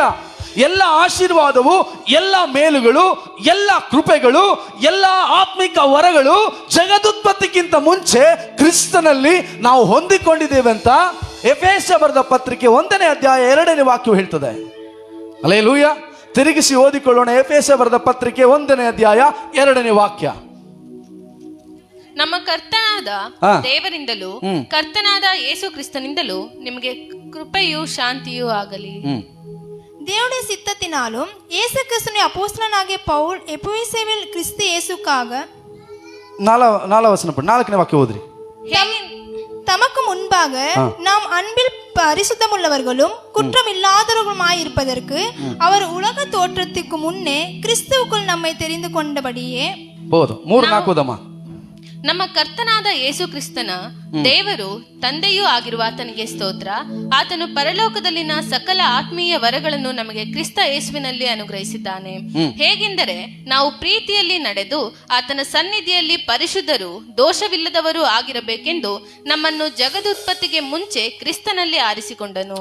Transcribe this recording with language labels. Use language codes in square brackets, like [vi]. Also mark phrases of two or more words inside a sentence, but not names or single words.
[kn] ಎಲ್ಲ ಆಶೀರ್ವಾದವು, ಎಲ್ಲ ಮೇಲುಗಳು, ಎಲ್ಲ ಕೃಪೆಗಳು, ಎಲ್ಲ ಆತ್ಮಿಕ ವರಗಳು ಜಗದುತ್ಪತ್ತಿಗಿಂತ ಮುಂಚೆ ಕ್ರಿಸ್ತನಲ್ಲಿ ನಾವು ಹೊಂದಿಕೊಂಡಿದ್ದೇವೆ ಅಂತ ಎಫೆಸ ಬರೆದ ಪತ್ರಿಕೆ 1ನೇ ಅಧ್ಯಾಯ 2ನೇ ವಾಕ್ಯವು ಹೇಳ್ತದೆ. ಹಲ್ಲೆಲೂಯಾ. ತಿರುಗಿಸಿ ಓದಿಕೊಳ್ಳೋಣ. ಎಫೆಸ ಬರೆದ ಪತ್ರಿಕೆ 1ನೇ ಅಧ್ಯಾಯ 2ನೇ ವಾಕ್ಯ. ನಮ್ಮ ಕರ್ತನಾದ ದೇವರಿಂದಲೂ ಕರ್ತನಾದ ಯೇಸು ಕ್ರಿಸ್ತನಿಂದಲೂ ನಿಮಗೆ ಕೃಪೆಯೂ ಶಾಂತಿಯೂ ಆಗಲಿ. [ta] தேவனுடைய சித்தத்தினாலும் இயேசு கிறிஸ்துவின் அப்போஸ்தலனாகிய பவுல் எபேசுவில் கிறிஸ்து இயேசுக்காக [kn] 4ನೇ ವಾಕ್ಯ ಓದ್ರಿ. [ta] தமக்கு முன்பாக நாம் அன்பில் பரிசுத்தமுள்ளவர்களும் குற்றமில்லாதவர்களுமாயிருப்பதற்கு அவர் உலக தோற்றத்துக்கு முன்னே கிறிஸ்துவுக்குள் நம்மை தெரிந்து கொண்டபடியே. [kn] போದು 3-4 ಓದಮ್ಮ. ನಮ್ಮ ಕರ್ತನಾದ ಯೇಸು ಕ್ರಿಸ್ತನ ದೇವರು ತಂದೆಯೂ ಆಗಿರುವ ಆತನಿಗೆ ಸ್ತೋತ್ರ. ಆತನು ಪರಲೋಕದಲ್ಲಿನ ಸಕಲ ಆತ್ಮೀಯ ವರಗಳನ್ನು ನಮಗೆ ಕ್ರಿಸ್ತ ಯೇಸುವಿನಲ್ಲಿ ಅನುಗ್ರಹಿಸಿದ್ದಾನೆ. ಹೇಗೆಂದರೆ ನಾವು ಪ್ರೀತಿಯಲ್ಲಿ ನಡೆದು ಆತನ ಸನ್ನಿಧಿಯಲ್ಲಿ ಪರಿಶುದ್ಧರು ದೋಷವಿಲ್ಲದವರು ಆಗಿರಬೇಕೆಂದು ನಮ್ಮನ್ನು ಜಗದುತ್ಪತ್ತಿಗೆ ಮುಂಚೆ ಕ್ರಿಸ್ತನಲ್ಲಿ ಆರಿಸಿಕೊಂಡನು.